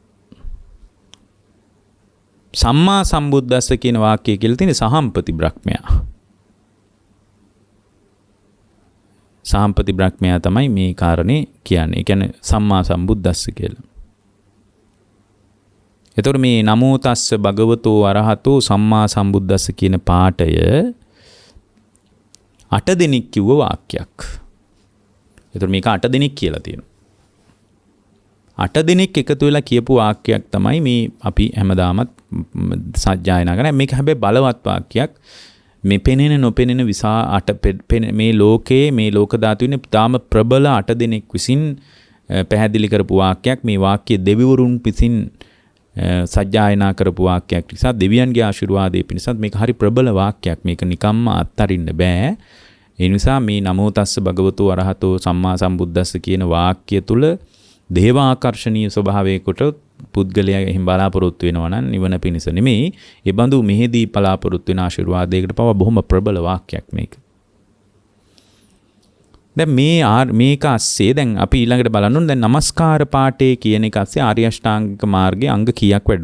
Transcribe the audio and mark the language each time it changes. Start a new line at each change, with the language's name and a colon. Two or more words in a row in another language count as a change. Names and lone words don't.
Pali: සම්මා සම්බුද්දස්ස
Sinhala: කියන වාක්‍යය කියලා තියෙන්නේ සහම්පති බ්‍රහ්මයා. සහම්පති බ්‍රහ්මයා තමයි මේ කාරණේ කියන්නේ. ඒ කියන්නේ
Pali: සම්මා සම්බුද්දස්ස
Sinhala: කියලා. එතකොට මේ
Pali: නමෝ තස්ස භගවතෝ අරහතෝ සම්මා සම්බුද්දස්ස
Sinhala: කියන පාඨය 8 දෙනෙක් කිව්ව වාක්‍යයක්. එතකොට මේක 8 දෙනෙක් කියලා තියෙනවා. 8 දෙනෙක් එකතු වෙලා කියපු වාක්‍යයක් තමයි මේ අපි හැමදාමත් සජ්ජායනා කරන්නේ. මේක හැබැයි බලවත් වාක්‍යයක්. මේ පෙනෙන නොපෙනෙන මේ ලෝකයේ මේ ලෝක ධාතුවේ තාම ප්‍රබල 8 දෙනෙක් විසින් පැහැදිලි කරපු වාක්‍යයක්. මේ වාක්‍ය දෙවිවරුන් විසින් සජ්ජායනා කරපු වාක්‍යයක් නිසා දෙවියන්ගේ ආශිර්වාදයේ පිණිසත් මේක හරි ප්‍රබල වාක්‍යයක්. මේක නිකම්ම අත්හරින්න බෑ. ඒ නිසා මේ
Pali: නමෝ තස්ස භගවතෝ අරහතෝ සම්මා සම්බුද්දස්ස
Sinhala: කියන වාක්‍ය තුල දේවාකර්ෂණීය ස්වභාවයකට පුද්ගලයා එහෙම බලාපොරොත්තු වෙනවා නම් නිවන පිණිස නෙමෙයි. ඒ බඳු මෙහිදී බලාපොරොත්තු වෙන ආශිර්වාදයකට පවා බොහොම ප්‍රබල වාක්‍යයක් මේක. දැන් මේක අස්සේ දැන් අපි ඊළඟට බලන්න ඕනේ දැන් නමස්කාර පාඨය කියන එක අස්සේ ආර්ය අෂ්ටාංගික මාර්ගයේ අංග කීයක් වැඩිද?